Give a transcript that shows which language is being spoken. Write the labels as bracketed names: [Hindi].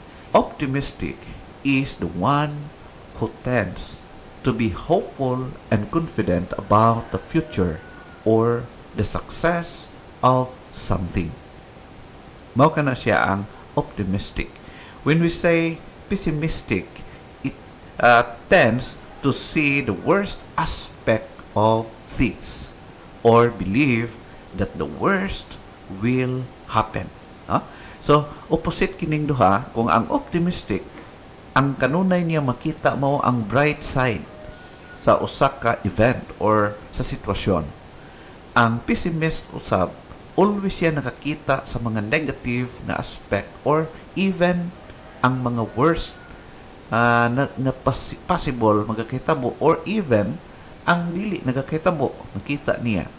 [English] Optimistic is the one who tends to be hopeful and confident about the future or the success of something. [Cebuano] Mao kana siya ang optimistic. [English] When we say pessimistic, it tends to see the worst aspect of things or believe that the worst will happen. [Cebuano] So, opposite kining duha. Kung ang optimistic, ang kanunay niya makita mo ang [English] bright side [Cebuano] sa usa ka event or sa sitwasyon. Ang pessimist usab, always siya nakakita sa mga negative na aspect or even ang mga worst na possible magkakitabo or even ang dili nagkakitabo makita niya.